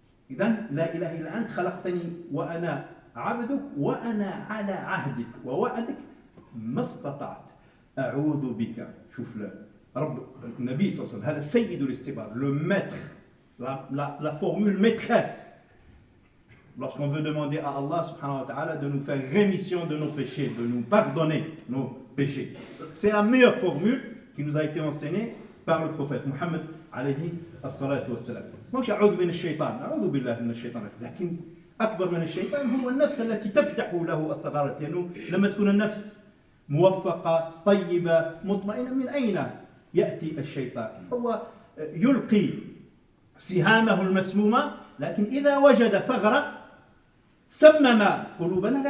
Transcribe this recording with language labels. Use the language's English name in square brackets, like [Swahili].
[Arabic] إذن لا إله إلا أنت، خلقتني وأنا عبدك وأنا على عهدك ووعدك ما استطعت. أعوذ بك. شوف رب النبي صلى الله عليه وسلم، هذا سيد الاستغفار، [French] le maître, la formule maîtresse. Lorsqu'on veut demander à Allah subhanahu wa ta'ala de nous faire rémission de nos péchés, de nous pardonner nos péchés, c'est la meilleure formule qui nous a été enseignée par le prophète Mohammed alayhi as-salatu was-salam. [Arabic] مش أعوذ من الشيطان، أعوذ بالله من الشيطان، لكن أكبر من الشيطان هو النفس التي تفتح له الثغرات. لأنه لما تكون النفس موفقة طيبة مطمئنة، من أين يأتي الشيطان؟ هو يلقي سهامه المسمومة، لكن إذا وجد ثغرة سمم قلوبنا.